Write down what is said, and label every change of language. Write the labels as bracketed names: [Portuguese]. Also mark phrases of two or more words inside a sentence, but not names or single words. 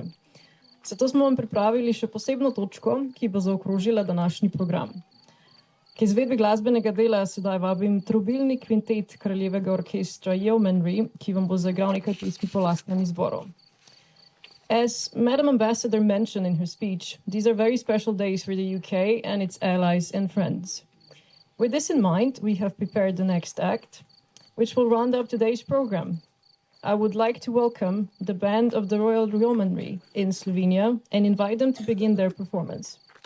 [Slovenian] Zato smo vam pripravili še posebno točko, ki bo zaokrožila današnji program. K izvedbi glasbenega dela sedaj vabim trobilni kvintet Kraljevega orkestra Yeomanry, ki vam bo zaigral nekaj pesmi po lastnem izboru. [English] As Madam Ambassador mentioned in her speech, these are very special days for the UK and its allies and friends. With this in mind, we have prepared the next act, which will round up today's program. I would like to welcome the band of the Royal Yeomanry in Slovenia and invite them to begin their performance.